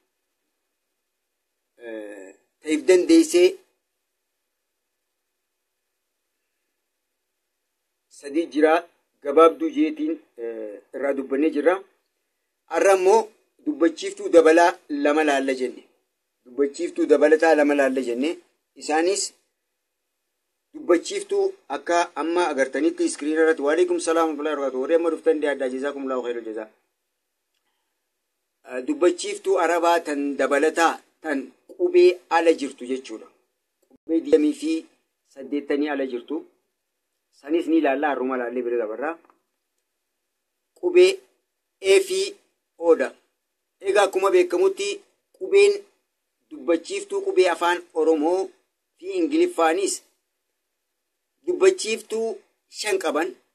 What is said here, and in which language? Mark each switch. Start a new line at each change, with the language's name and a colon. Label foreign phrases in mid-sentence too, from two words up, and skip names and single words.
Oromo: ta'if dandeessee sadii jira gabaabduu jeetiin irraa dubbannee jirra har'a immoo dubbachiiftuu dabalaa lama laalla jenne dubbachiiftuu dabalataa lama laalla jenne isaanis dubbachiiftuu akka amma agartanitti iskiriin irratti
Arabic: وعليكم السلام ورحمة الله وبركاته
Oromo: warri amma dhuftan dhiyaadhaa
Arabic: جزاكم الله خير الجزاء
Oromo: dubbachiiftuu arabaa tan dabalataa tan qubee ala jirtu jechuudha qubee 28 ala jirtu sanis ni ilaalla harruma laallee bira dabarraa qubee e fi oodha egaa akkuma beekamutti qubeen dubbachiiftuu qubee afaan oromoo fi ingiliffaanis dubbachiiftuu 5 qaban